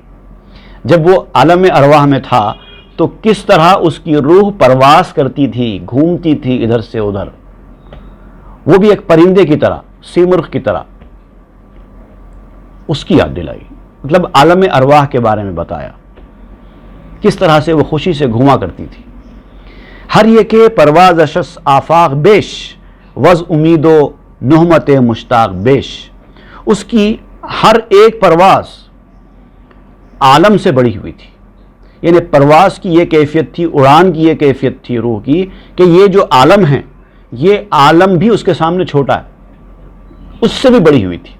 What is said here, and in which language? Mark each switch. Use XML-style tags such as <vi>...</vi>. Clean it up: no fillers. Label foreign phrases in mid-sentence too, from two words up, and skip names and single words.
<ur>جب وہ عالم ارواح میں تھا تو کس طرح اس کی روح پرواز کرتی تھی، گھومتی تھی ادھر سے ادھر، وہ بھی ایک پرندے کی طرح، سیمرغ کی طرح. اس کی یاد دلائی، مطلب عالم ارواح کے بارے میں بتایا، کس طرح سے وہ خوشی سے گھوما کرتی تھی.</ur> <fa>ہر یہ کہ پرواز اشس آفاق بیش، وز امید و نہمت مشتاق بیش.</fa> <ur>اس کی ہر ایک پرواز عالم سے بڑی ہوئی تھی. یعنی پرواز کی یہ کیفیت تھی، اڑان کی یہ کیفیت تھی روح کی، کہ یہ جو عالم ہے، یہ عالم بھی اس کے سامنے چھوٹا ہے، اس سے بھی بڑی ہوئی تھی.</ur>